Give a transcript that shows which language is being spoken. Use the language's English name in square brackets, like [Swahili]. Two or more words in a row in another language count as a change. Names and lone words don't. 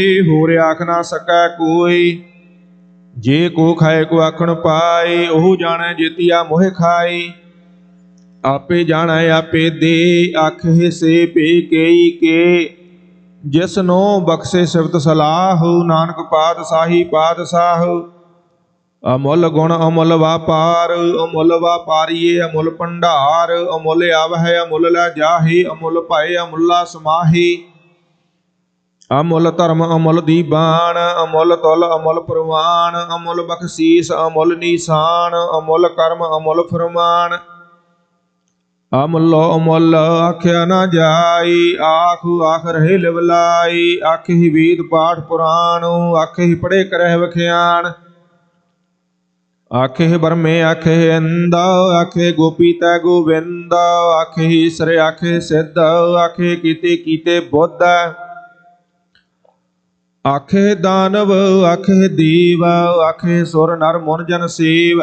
[Punjabi] ਹੋਰ ਆਖ ਨਾ ਸਕੈ ਕੋਈ। ਜੇ ਕੋ ਖਾਏ ਕੋ ਆਖਣ ਪਾਏ। ਓਹ ਜਾਨੈ ਜੇਤਿਆ ਮੋਹ ਖਾਏ। ਆਪੇ ਜਾਨੈ ਆਪੇ ਦੇ। ਆਖੇ ਸੇ ਪੇ ਕੇਈ ਕੇ। ਜਿਸਨੋ ਬਖ਼ਸ਼ੇ ਸਿਫਤ ਸਲਾਹ। ਨਾਨਕ ਪਾਤਸ਼ਾਹੀ ਪਾਤਸ਼ਾਹ। ਅਮੁਲ ਗੁਣ ਅਮੁਲ ਵਾਪਾਰ, ਅਮੁਲ ਵਾਪਾਰੀਏ ਅਮੁਲ ਭੰਡਾਰ। ਅਮੁਲ ਆਵੈ ਅਮੁਲ ਲੈ ਜਾਹਿ, ਅਮੁਲ ਭਯ ਅਮੁਲਾ ਸਮਾਹਿ। ਅਮੁਲ ਧਰਮ ਅਮੁਲ ਦੀਬਾਨ, ਅਮੁਲ ਤੁਲ ਅਮੁਲ ਪਰਵਾਨ। ਅਮੁਲ ਬਖ਼ਸ਼ੀਸ ਅਮੁਲ ਨਿਸ਼ਾਨ, ਅਮੁਲ ਕਰਮ ਅਮੁਲ ਫਰਮਾਨ। ਅਮੁਲੋ ਅਮੁਲ ਆਖਿਆ ਨ ਜਾਈ, ਆਖੁ ਆਖ ਰਹੇ ਲਿਵਲਾਈ। ਆਖੇ ਹੀ ਵੇਦ ਪਾਠ ਪੁਰਾਣ, ਆਖੇ ਹੀ ਪੜ੍ਹੇ ਕਰਹ ਵਖਿਆਨ। ਆਖੇ ਬ੍ਰਹਮੇ ਆਖੇ ਇੰਦ, ਆਖੇ ਗੋਪੀ ਤੈ ਗੋਵਿੰਦ। ਆਖੇ ਈਸ਼ਵਰ ਆਖੇ ਸਿੱਧ, ਆਖੇ ਕੀਤੇ ਕੀਤੇ ਬੁੱਧ। ਆਖੇ ਦਾਨਵ ਆਖੇ ਦੇਵ, ਆਖੇ ਸੁਰ ਨਰ ਮੁਨ ਜਨ ਸੇਵ।